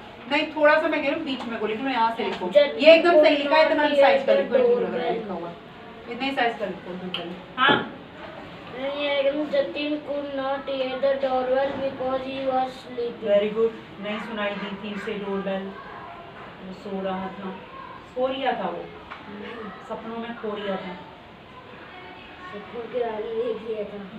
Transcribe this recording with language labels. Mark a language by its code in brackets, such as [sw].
[hi] नहीं थोड़ा सा मैं कह रही हूँ बीच में को लिख लो, यहाँ से लिखो, ये एकदम सही लिखा है, इतना साइज का लिखो, लिखा हुआ इतना ही साइज का लिखो। हाँ [en] Jatin could not hear the doorbell because he was sleeping. Very good, [hi] नहीं सुनाई दी थी उसे डोरबेल, वो सो रहा था, सो रिया था वो, सपनों में खो रिया था। सपनों की रानी देख लिया था।